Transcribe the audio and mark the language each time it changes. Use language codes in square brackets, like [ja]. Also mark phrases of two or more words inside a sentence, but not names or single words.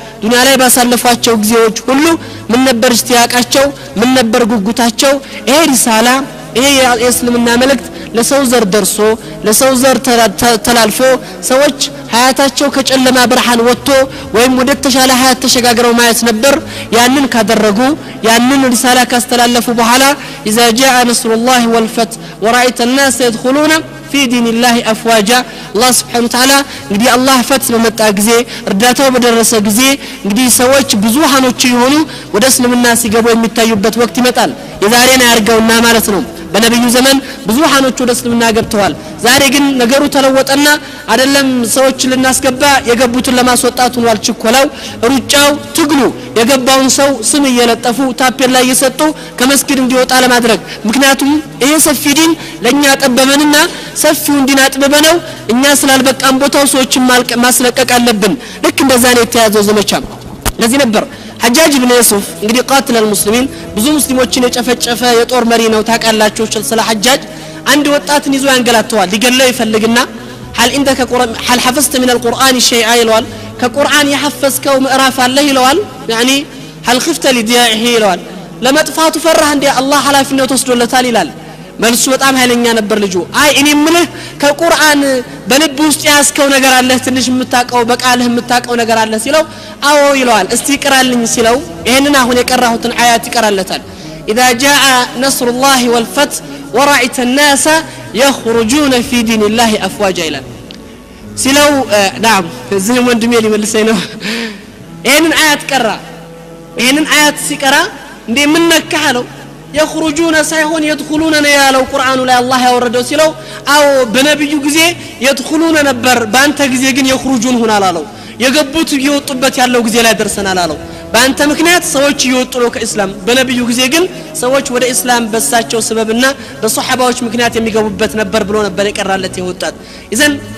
[am] ዱንያ ላይ ባሳለፏቸው ጊዜዎች ሁሉ ምን ነበር እስቲያቃቸው ምን ነበር ጉጉታቸው ይሄ ሪሳላ ይሄ የእስልምና መልእክት ለሰው ዘር ደርሶ ለሰው ዘር ተላልፎ ሰዎች ሀያታቸው ከጨለማ ብርሃን ወጥቶ ወይም ወደ ተሻለ ሀያት ተሸጋግረው ማየት ነበር ያንን ካደረጉ ያንን ሪሳላ ካስተላለፉ በኋላ [ar] اذا جاء نصر الله والفتح ورأيت الناس يدخلون في دين الله افواجا الله سبحانه وتعالى [am] እንግዲህ አላህ ፈትህ በመጣ ጊዜ እርዳታው በደረሰ ጊዜ እንግዲህ ሰዎች ብዙሃኖች ይሆኑ ወደ እስልምና ሲገቡ የሚታዩበት ወቅት ይመጣል የዛሬና ያርገውና ማለት ነው በነብዩ ዘመን ብዙሃኖች ወደ እስልምና ገብተዋል ዛሬ ግን ነገሩ ተለወጠና አይደለም ሰዎች ልናስገባ የገቡትን ለማስወጣት ሆኗል ችኮላው ሩጫው ትግሉ የገባውን ሰው ስም እየለጠፉ ታፔል ላይ እየሰጡ ከመስጊድ እንዲወጣ ለማድረግ ምክንያቱም ይሄ ሰፊ ዲን ለኛ ጠበበንና ሰፊው ዲን አጥበበነው እኛ ስላልበቃን ቦታው ሰዎችን ማስለቀቅ አለብን ልክ እንደዛ ነው የተያዘው ዘመቻ ለዚህ ነበር حجاج بن يوسف እንግዲህ [ar] قاتل المسلمين [am] ብዙ ሙስሊሞችን የጨፈጨፈ የጦር መሪ ነው ታቃላችሁ ስለ حجاج አንድ ወጣትን ይዞ ያንገላተዋል ሊገለው ይፈልግና [ar] هل حفظت من القرآن شيئا [am] ይለዋል ከቁርአን የሐፈዝከው ምዕራፍ አለ ይለዋል [ar] يعني هل خفت لضياعه ይለዋል [am] ለመጥፋቱ ፈራህ እንደ አላህ ሐላፊነት ወስዶለታል ይላል መልሱ በጣም ኃይለኛ ነበር ልጁ አይ እኔ ምልህ ከቁርአን በልብ ውስጥ ያስከው ነገር አለ ትንሽ የምታቀው በቃልህ የምታቀው ነገር አለ ሲለው አዎ ይለዋል እስቲ ይቀራልኝ ሲለው ይሄንን አሁን የቀራሁትን አያት ይቀራለታል [ar] اذا جاء نصر الله والفتح ورأيت الناس يخرجون في دين الله افواجا [am] ይላል ሲለው نعم እዚህ ወንድሜ ሊመልሰኝ ነው ይሄንን አያት ቀራ ይሄንን አያት ሲቀራ እንዴ ምን ነካለው يخرجون ሳይሆን يدخلون ነው ያለው ቁርአኑ ላይ አላህ ያወረደው ሲለው አው በነብዩ ጊዜ يدخلون ነበር ባንተ ጊዜ ግን يخرجون ሆናል አለው የገቡት ይወጡበት ያለው ጊዜ ላይ ደርሰናል አለው ባንተ ምክንያት ሰዎች ይወጡ ነው ከእስላም በነብዩ ጊዜ ግን ሰዎች ወደ እስላም በሳቸው ሰበብና በሱሐባዎች ምክንያት የሚገቡበት ነበር ብሎ ነበር የቀራለት የወጣት ኢዘን